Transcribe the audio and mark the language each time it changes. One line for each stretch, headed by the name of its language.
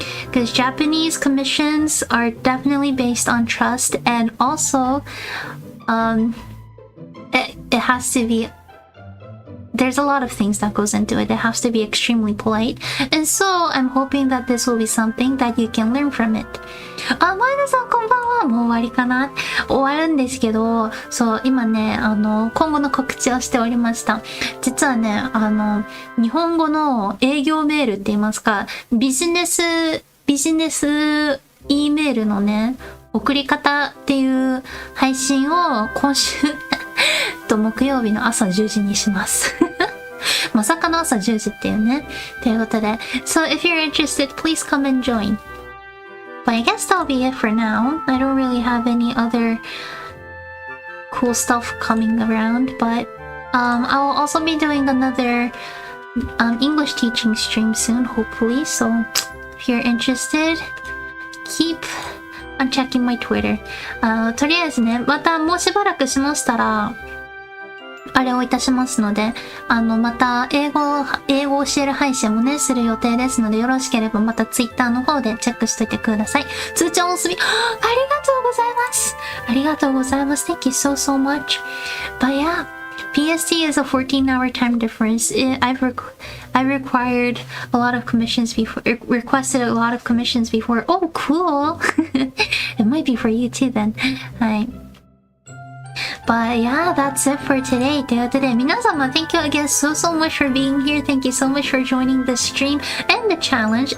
English: Because Japanese commissions are definitely based on trust, and also, it has to be, there's a lot of things that goes into it. It has to be extremely polite. And so, I'm hoping that this will be something that you can learn from it.
Japanese: 前田さんこんばんは。もう終わりかな？終わるんですけど、そう、今ね、今後の告知をしておりました。実はね、日本語の営業メールって言いますか、ビジネス E メールのね、送り方っていう配信を今週木曜日の朝10時にします。まさかの朝10時っていうね。ということで、
English: So if you're interested, please come and join. But I guess that'll be it for now. I don't really have any other cool stuff coming around, but I will also be doing another English teaching stream soon, hopefully. So if you're interested, keep on checking my Twitter.
Japanese: とりあえずね、またもうしばらくしましたら、あれをいたしますので、また英語を教える配信もね、する予定ですので、よろしければまた Twitter の方でチェックしといてください。通知お結び、ありがとうございます。ありがとうございます。
English: Thank you so much. But yeah, PST is a 14-hour time difference. I've required a lot of commissions before, requested a lot of commissions before. Oh, cool. It might be for you too then.
Japanese: はい。
English: But yeah, that's it for today.
Japanese: ということで、皆様
English: thank you again so much for being here. Thank you so much for joining the stream. And the challenge.